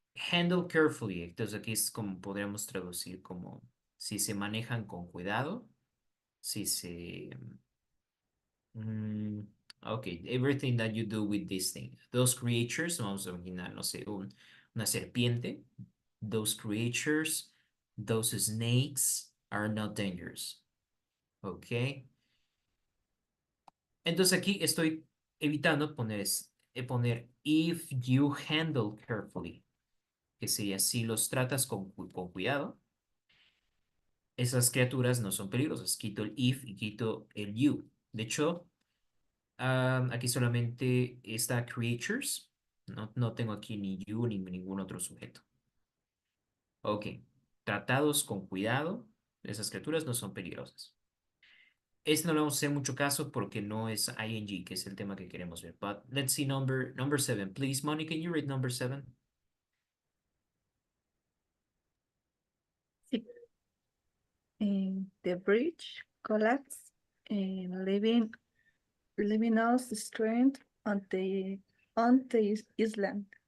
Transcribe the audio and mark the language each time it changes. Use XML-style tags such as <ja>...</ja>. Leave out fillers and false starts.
<en>Handle carefully,</en> <es>entonces aquí es como podríamos traducir como si se manejan con cuidado, si se...</es> <en>Mm, ok, everything that you do with this thing. Those creatures,</en> <es>vamos a imaginar, no sé, una serpiente.</es> <en>Those creatures, those snakes are not dangerous. Ok.</en> <es>Entonces aquí estoy evitando poner</es> <en>if you handle carefully,</en> <es>que sería si los tratas con cuidado, esas criaturas no son peligrosas. Quito el if y quito el you. De hecho, aquí solamente está creatures. No tengo aquí ni you ni ningún otro sujeto. Ok. Tratados con cuidado. Esas criaturas no son peligrosas. Este no le vamos a hacer mucho caso porque no es ing, que es el tema que queremos ver.</es> <en>But let's see number 7. Please, Moni, can you read number 7?</en> <es>Sí.</es> <en>The bridge collapsed, leaving us stranded on the island.</en>